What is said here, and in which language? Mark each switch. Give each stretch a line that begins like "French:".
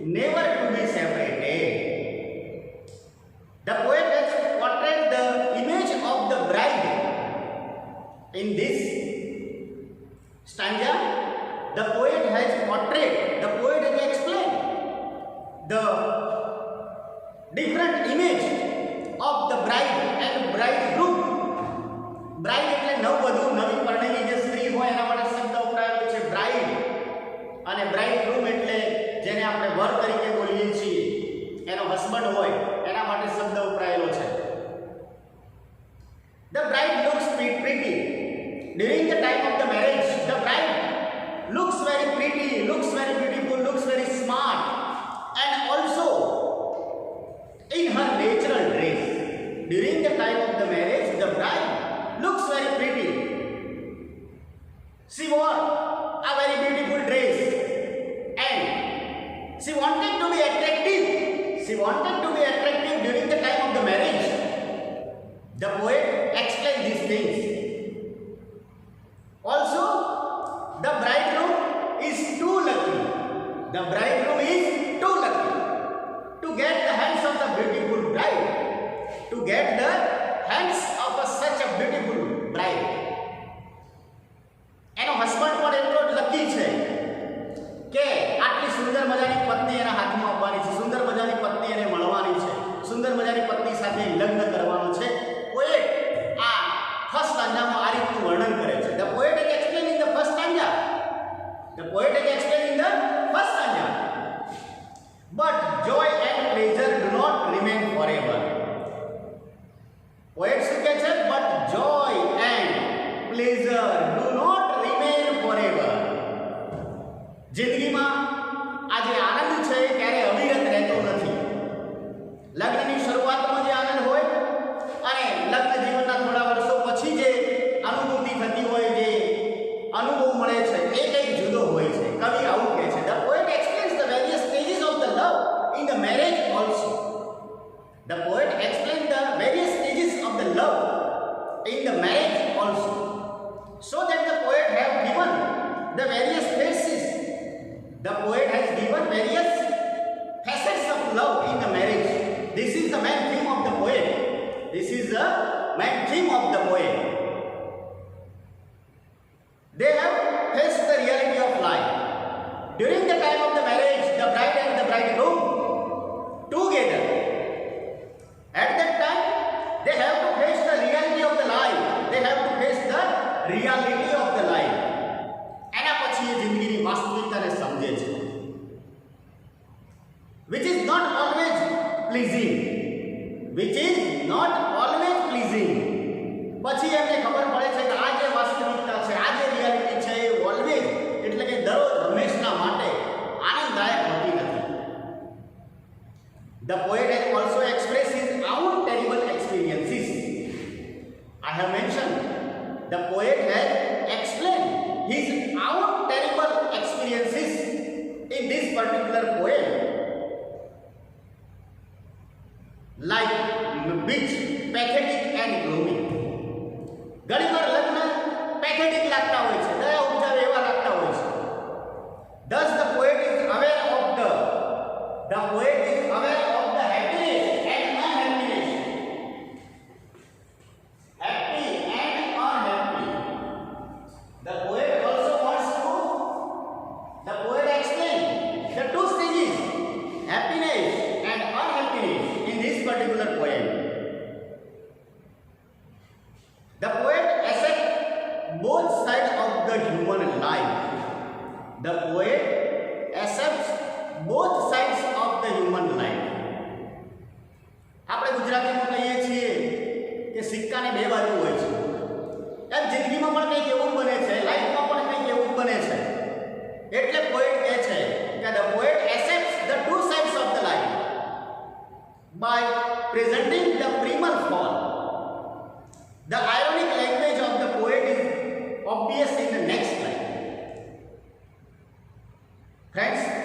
English: Never to be separated. The poet has portrayed the image of the bride. In this stanza, the poet has portrayed, the poet has explained the different image of the bride and bridegroom.
Gujarati: Bride એટલે નવવધુ, નવી પરણેલી જે સ્ત્રી હોય એના માટે શબ્દ વપરાયેલો છે bride, અને bridegroom એટલે જેને આપણે વર તરીકે બોલીએ છીએ, એનો હસબન્ડ હોય એના માટે શબ્દ વપરાયેલો છે.
English: The bride looks pretty during the time of the marriage. The bride looks very pretty, looks very beautiful, looks very smart, and also in her natural dress. During the time of the marriage, the bride looks very pretty. She wore a very beautiful dress and she wanted to be attractive. She wanted to be attractive during the time of the marriage. The poet explains these things. Also, the bridegroom is too lucky. The bridegroom is too lucky to get the hands of the beautiful bride. To get the hands of such a beautiful bride.
Gujarati: એનો husband પણ એટલો જ lucky છે કે આટલી સુંદર મજાની પત્ની એના હાથમાં આપવાની છે, સુંદર મજાની પત્ની એને મળવાની છે, સુંદર મજાની પત્ની સાથે લગ્ન કરવાનું છે. પોએટ આ ફર્સ્ટ સ્ટાન્જામાં આ રીતનું વર્ણન કરે છે.
English: The poet is explaining the first stanza. The poet is explaining the first stanza. But joy and pleasure do not remain forever. Poet
Gujarati: શું કહે છે?
English: But joy and pleasure do not remain forever.
Gujarati: જિંદગીમાં આ જે આનંદ છે એ ક્યારે અવિરત રહેતો નથી. લગ્નની શરૂઆતમાં જે આનંદ હોય અને લગ્ન જીવનના થોડા વર્ષો પછી જે અનુભૂતિ થતી હોય, જે અનુભવ મળે છે, એ કંઈક જુદો હોય છે. કવિ આવું કહે છે.
English: The poet explains the various stages of the love in the marriage also. The poet explains the various stages of the love in the marriage also, so that the poet have given the various phases. The poet has given various facets of love in the marriage. This is the main theme of the poet. This is the main theme of the poet. They have faced the reality of life. During the time of the marriage, the bride and the bridegroom together. At that time, they have to face the reality of the life. They have to face the reality of the life.
Gujarati: એના પછી એ જિંદગીની વાસ્તવિકતાને સમજે છે.
English: Which is not always pleasing. Which is not always pleasing.
Gujarati: પછી એમને ખબર પડે છે કે આ જે વાસ્તવિકતા છે, આ જે રિયાલિટી છે, એ ઓલવેઝ એટલે કે દરરોજ હંમેશના માટે આનંદદાયક હોતી નથી.
English: The poet has also expressed his own terrible experiences. I have mentioned the poet has explained his own terrible experiences in this particular poem, like which pathetic and gloomy.
Gujarati: ઘણીવાર લગ્ન પેથેટિક લાગતા હોય છે, દયા ઉપજાવે એવા લાગતા હોય છે.
English: Thus the poet is aware of the poet is aware of the happiness and unhappiness. Happy and unhappy. The poet also wants to, the poet explains the two stages, happiness and unhappiness, in this particular poem. The poet accepts both sides of the human life. The poet accepts both sides of the human life.
Gujarati: આપણે ગુજરાતીમાં કહીએ છીએ કે સિક્કાની બે બાજુ હોય છે. એમ જિંદગીમાં પણ કંઈક એવું બને છે, લાઈફમાં પણ કંઈક એવું બને છે. એટલે પોએટ કહે છે કે
English: the poet accepts the two sides of the life by presenting the primal fall. The ironic language of the poet is obvious in the next line. Friends,